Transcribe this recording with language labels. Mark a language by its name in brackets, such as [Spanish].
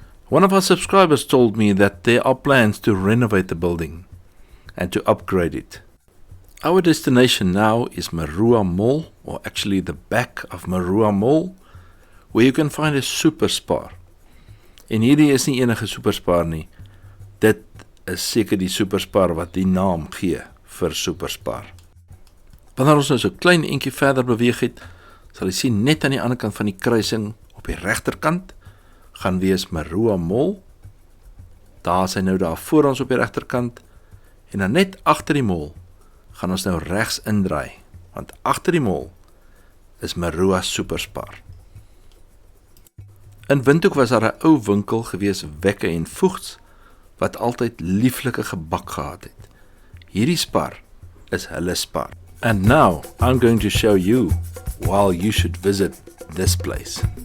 [English] One of our subscribers told me that there are plans to renovate the building and to upgrade it. Our destination now is Marua Mall, or actually the back of Marua Mall, where you can find a Superspar. [Afrikaans] En hierdie is nie enige Superspar nie. Dit is seker die Superspar wat die naam gee vir Superspar. Wanneer ons nou so klein eentjie verder beweeg het, sal jy sien net aan die ander kant van die kruising op die regterkant gaan wees Marua Mall. Daar is hy nou daar voor ons op die regterkant. En dan net agter die mall gaan ons nou regs indraai, want agter die mall is Marua Superspar. In Windhoek was daar 'n ou winkel gewees, Wekke en Voegts, wat altyd lieflike gebak gehad het. Hierdie spar is hulle spar. [English] And now I'm going to show you why you should visit this place.